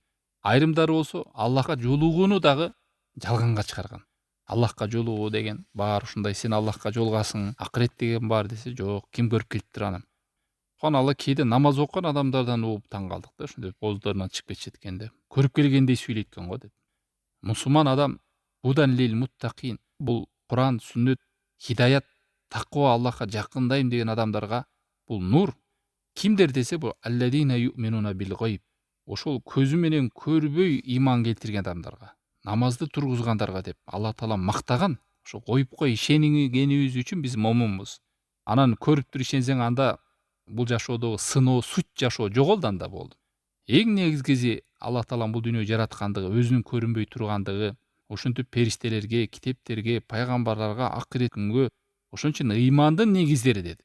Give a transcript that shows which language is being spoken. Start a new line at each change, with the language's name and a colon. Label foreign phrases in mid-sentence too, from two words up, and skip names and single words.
Kyrgyz: Айрымдары болсо Аллахка жолугууну дагы жалганга чыгарган. Аллахка жолугуу деген бар, ушундай сен Аллахка жолугасың, акырет деген бар десе, жок, ким көрүп келиптир аны. Алла кээде намаз окуган адамдардан угуп таң калдык да, ошондой ооздарынан чыгып кетишет экенде. Көрүп келгендей сүйлөйт экен го деп. Мусулман адам
Arabic: هدى للمتقين.
Kyrgyz: Бул Куран, сүннөт, хидаят, таква, Аллахка жакындайм деген адамдарга бул нур. Кимдер десе, бул
Arabic: الذين يؤمنون بالغيب.
Kyrgyz: Ошол көзү менен көрбөй ыйман келтирген адамдарга, намазды тургузгандарга деп Алла таала мактаган. Ошо гойбко ишенгенибиз үчүн биз момунбуз. Анан көрүп туруп ишенсең, анда бул жашоодогу сыноо, суть жашоо жоголду, анда болду. Эң негизгиси Алла таалам бул дүйнөгө жараткандыгы, өзүнүн көрүнбөй тургандыгы, ошентип периштелерге, китептерге, пайгамбарларга, акырет күнгө, ошон үчүн ыймандын негиздери деди.